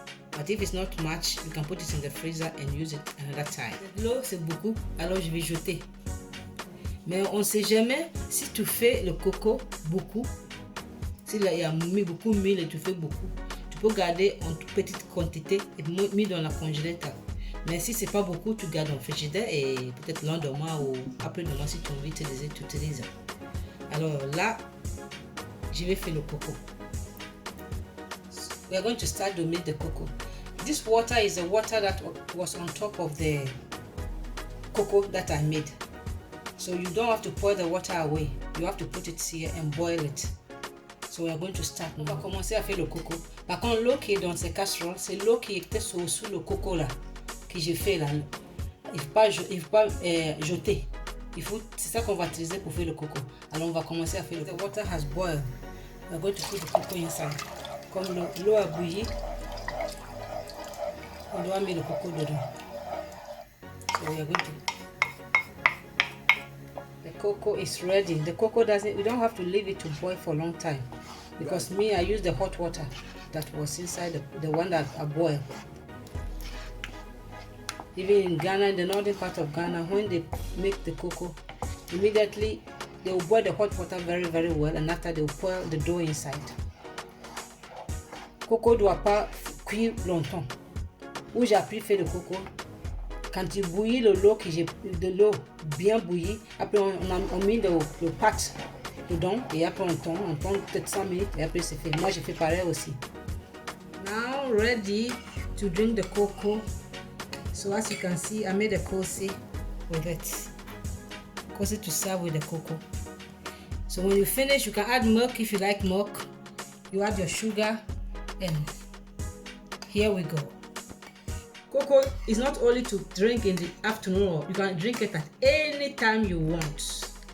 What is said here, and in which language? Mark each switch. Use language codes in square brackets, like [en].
[en] But if it's not much, you can put it in the freezer and use it another time. [fr] L'eau c'est beaucoup, alors je vais jeter. Mais on ne sait jamais si tu fais le coco beaucoup. S'il y a mis beaucoup d'huile et tu fais beaucoup, tu peux garder en toute petite quantité et mis dans la congélateur. Mais si c'est pas beaucoup, tu gardes en frigidaire et peut-être le lendemain ou après demain si tu veux utiliser, tu utilises. Alors là, je vais faire le coco. [en] We are going to start to make the cocoa. This water is the water that was on top of the cocoa that I made. So you don't have to pour the water away. You have to put it here and boil it. So we are going to start. [fr] On va commencer à faire le coco. Par contre, l'eau qui est dans ces casseroles, c'est l'eau qui était sous le coco là, que j'ai fait là. Il ne faut pas jeter. C'est ça qu'on va utiliser pour faire le coco. Alors on va commencer à faire le coco. [en] The water has boiled. We are going to put the coco inside. [fr] Comme l'eau a bouilli, on doit mettre le coco dedans. [en] So we are going to. The cocoa is ready. The cocoa we don't have to leave it to boil for a long time. Because me, I use the hot water that was inside the one that I boiled. Even in Ghana, in the northern part of Ghana, when they make the cocoa, immediately they will boil the hot water very, very well, and after they will pour the dough inside. [fr] Coco doit pas cuire longtemps. Où j'ai appris à faire le coco, quand il bouillit de l'eau bien bouillie, après on met le pâte dedans et après on tourne peut-être 5 minutes et après c'est fait. Moi j'ai fait pareil aussi. [en] Now ready to drink the cocoa. So as you can see, I made a kosi with it. Kosi to serve with the cocoa. So when you finish, you can add milk if you like milk. You add your sugar. And here we go. Cocoa is not only to drink in the afternoon, you can drink it at any time you want.